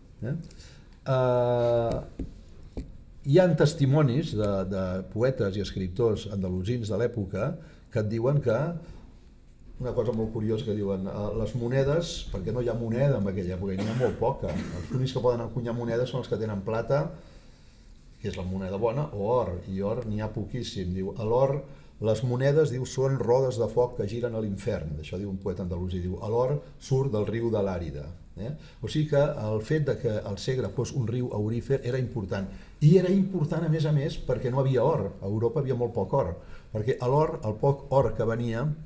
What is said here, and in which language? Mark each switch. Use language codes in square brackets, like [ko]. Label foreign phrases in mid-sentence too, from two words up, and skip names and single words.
[ca] Hi ha testimonis de poetes i escriptors andalusins de l'època que et diuen que, una cosa molt curiosa que diuen, les monedes, perquè no hi ha moneda en aquella època, n'hi ha molt poca, els únics que poden encunyar monedes són els que tenen plata, que és la moneda bona, o or, i or n'hi ha poquíssim. Diu, a l'or, les monedes, diu, són rodes de foc que giren a l'infern, això diu un poeta andalusí, diu, l'or surt del riu de l'Àrida. O sigui que el fet de que el Segre fos un riu aurífer era important, i era important a més perquè no havia or, a Europa havia molt poc or, perquè l'or, el poc or que venia,